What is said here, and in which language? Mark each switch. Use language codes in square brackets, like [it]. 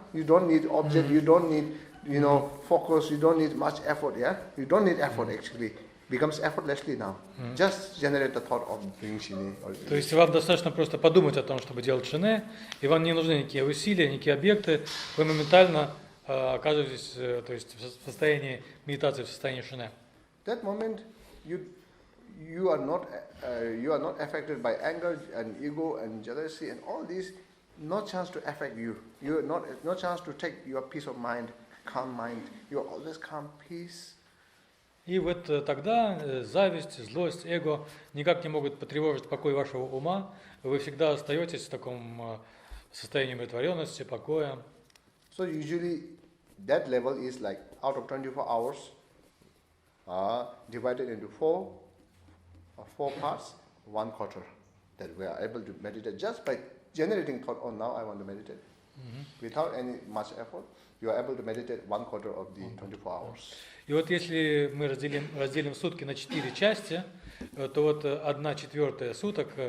[en] You don't need object, you don't need, focus, you don't need much effort, yeah? You don't need effort actually. Becomes effortlessly now. Just generate the thought of doing shine. [ru] То есть вам достаточно просто подумать о том, чтобы делать шине, и вам не нужны никакие усилия, никакие объекты, вы моментально оказываетесь, то есть в состоянии медитации, в состоянии шине. [en] That moment, you are not affected by anger and ego and jealousy and all these. No chance to affect you. No chance to take your peace of mind, calm mind. You are always calm, peace. [ru] И вот тогда зависть, злость, эго никак не могут потревожить покой вашего ума. Вы всегда остаетесь в таком состоянии умиротворенности, покоя. [en] So usually that level is like out of 24 hours, divided into four parts, 1/4 that we are able to meditate just by generating thought, now I want to meditate. Without any much effort, you are able to meditate 1/4 of the 24 hours. [ru] И вот если мы разделим сутки на 4 части, то вот 1/4 суток